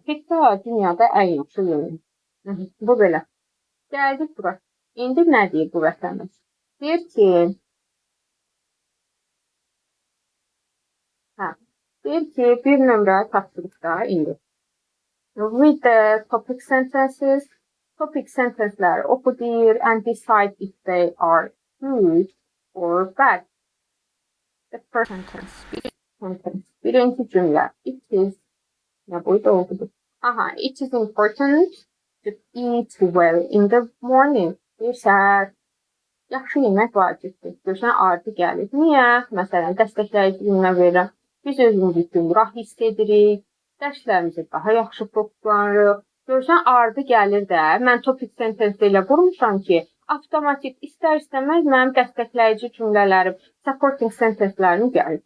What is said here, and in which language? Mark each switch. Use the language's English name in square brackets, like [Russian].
[Azerbaijani] Pizza dünyada ən yaxşı yemək. Bu belə. Gəldik bura. İndi nə deyir bu vətəndaş? Deyir ki, bir nömrə tapşırıqda indi. [English] Read the topic sentences. Topic sentence'lər oxu deyir and decide if they are good or bad. The first sentence. [Azerbaijani] Birinci cümlə. [English] It is, [Azerbaijani] nə boyda oldu? [English] Aha, it is important to eat well in the morning. [Azerbaijani] Bir səhər yaxşı yemək vacibdir. Görsən, ardı gəlir. Niyə? Məsələn, dəstəkləyici cümlə verirəm. Biz özümüzü gümrah hiss edirik. Dərslərimizi daha yaxşı fokuslanırıq. Görsən, ardı gəlir də. Mən topic sentence ilə qurmuşam ki, avtomatik istər-istəməz mənim dəstəkləyici cümlələrim, supporting sentence'lərim gəlir.